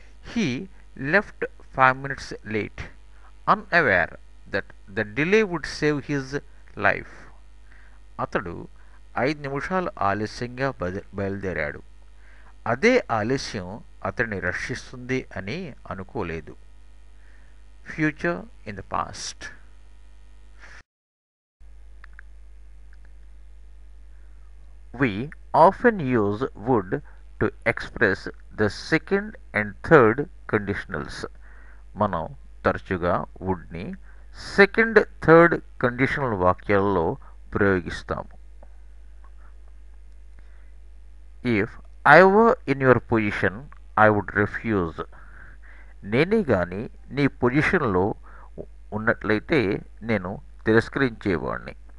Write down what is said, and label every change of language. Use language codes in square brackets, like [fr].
[en] He left 5 minutes late, unaware that the delay would save his life. [te] అతడు 5 నిమిషాలు ఆలస్యంగా బయలుదేరాడు. అదే ఆలస్యం అతడిని రక్షిస్తుంది అని అనుకోలేదు. [en] Future in the past. We often use would to express the second and third conditionals. [te] మనం తరచుగా వుడ్ని second, third conditional వాక్యాలలో ప్రయోగిస్తాము. [en] If I were in your position I would refuse. [te] నేనే గాని నీ పొజిషన్లో ఉన్నట్లయితే నేను తిరస్కరించేవాడిని.